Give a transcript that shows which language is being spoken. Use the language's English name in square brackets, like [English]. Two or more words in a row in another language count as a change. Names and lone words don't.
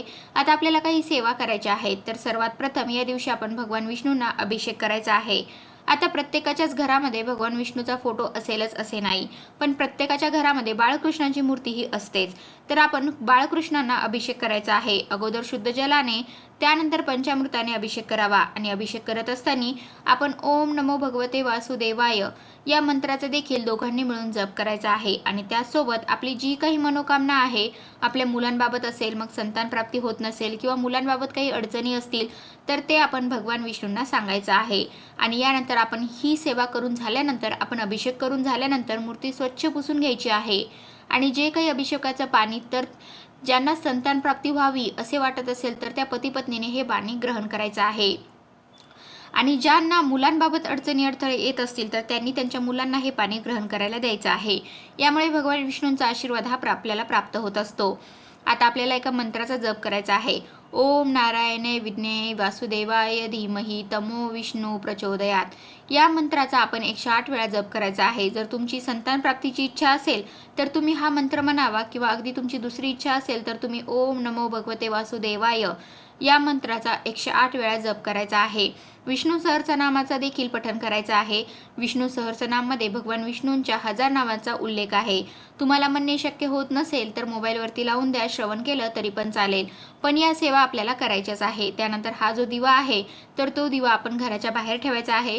[Marathi] आता आपल्याला काही सेवा करायच्या आहेत. तर सर्वात प्रथम या दिवशी आपण भगवान विष्णूंना अभिषेक करायचा आहे. आता प्रत्येकाच्याच घरामध्ये भगवान विष्णूचा फोटो असेलच असे नाही, पण प्रत्येकाच्या घरामध्ये बाळकृष्णाची मूर्ती ही असतेच. तर आपण बाळकृष्णांना अभिषेक करायचा आहे. अगोदर शुद्ध जलाने, त्यानंतर पंचामृताने अभिषेक करावा. आणि अभिषेक करत असताना आपण [Sanskrit] ओम नमो भगवते वासुदेवाय [Marathi] या मंत्राचा देखील दोघांनी मिळून जप करायचा आहे. आणि त्यासोबत आपली जी काही मनोकामना आहे, आपल्या मुलांबाबत असेल, मग संतान प्राप्ती होत नसेल किंवा मुलांबाबत काही अडचणी असतील तर ते आपण भगवान विष्णूंना सांगायचं आहे. आणि यानंतर आपण ही सेवा करून झाल्यानंतर, आपण अभिषेक करून झाल्यानंतर मूर्ती स्वच्छ पुसून घ्यायची आहे. आणि जे काही अभिषेकाचं पाणी, तर ज्यांना संतान प्राप्ती व्हावी असे वाटत असेल तर त्या पती पत्नीने हे पाणी ग्रहण करायचं आहे. आणि ज्यांना मुलांबाबत अडचणी अडथळे येत असतील तर त्यांनी त्यांच्या मुलांना हे पाणी ग्रहण करायला द्यायचं आहे. यामुळे भगवान विष्णूंचा आशीर्वाद हा आपल्याला प्राप्त होत असतो. आता आपल्याला एका मंत्राचा जप करायचा आहे. [Sanskrit] ओम नारायणे विद्महे वासुदेवाय धीमहि तमो विष्णू प्रचोदयात. [Marathi] या मंत्राचा आपण 108 वेळा जप करायचा आहे. जर तुमची संतान प्राप्तीची इच्छा असेल तर तुम्ही हा मंत्र म्हणावा, किंवा अगदी तुमची दुसरी इच्छा असेल तर तुम्ही [Sanskrit] ओम नमो भगवते वासुदेवाय [Marathi] या मंत्राचा 108 वेळा जप करायचा आहे. विष्णू सहस्रनामाचा देखील पठण करायचं आहे. विष्णू सहस्रनाममध्ये भगवान विष्णूंच्या 1000 नावांचा उल्लेख आहे. तुम्हाला म्हणणे शक्य होत नसेल तर मोबाईलवरती लावून द्या, श्रवण केलं तरी पण चालेल. पण या सेवा आपल्याला करायच्याच आहे. त्यानंतर हा जो दिवा आहे तर तो दिवा आपण घराच्या बाहेर ठेवायचा आहे.